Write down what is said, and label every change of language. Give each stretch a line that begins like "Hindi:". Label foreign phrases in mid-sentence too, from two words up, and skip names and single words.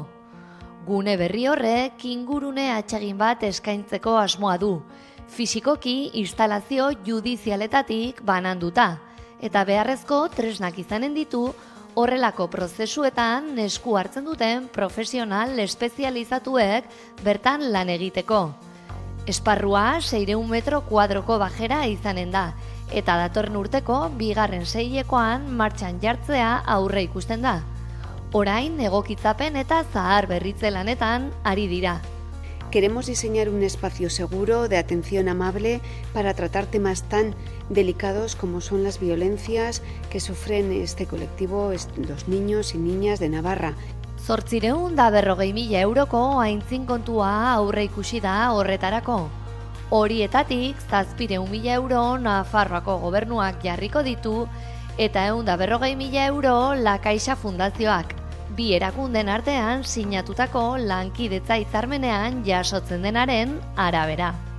Basque: Gune berri horrek ingurune atsegin bat eskaintzeko asmoa du, fisikoki instalazio judizialetatik bananduta, eta beharrezko tresnak izanen ditu horrelako prozesuetan esku hartzen duten profesional espezializatuek bertan lan egiteko. Esparrua 600 metro kuadroko bajera izanen da, eta datorren urteko bigarren seilekoan martxan jartzea aurre ikusten da. Orain egokitzapen eta zahar berritze lanetan ari dira.
Spanish: Queremos diseñar un espacio seguro de atención amable para tratar temas tan delicados como son las violencias que sufren este colectivo, los niños y niñas de Navarra.
Basque: 840.000 euroko aintzin kontua aurre ikusi da horretarako. Horietatik 700.000 euro Nafarroako gobernuak jarriko ditu eta 140.000 euro La Caixa Fundazioak. Bi erakunden artean sinatutako lankidetza hitzarmenean jasotzen denaren arabera.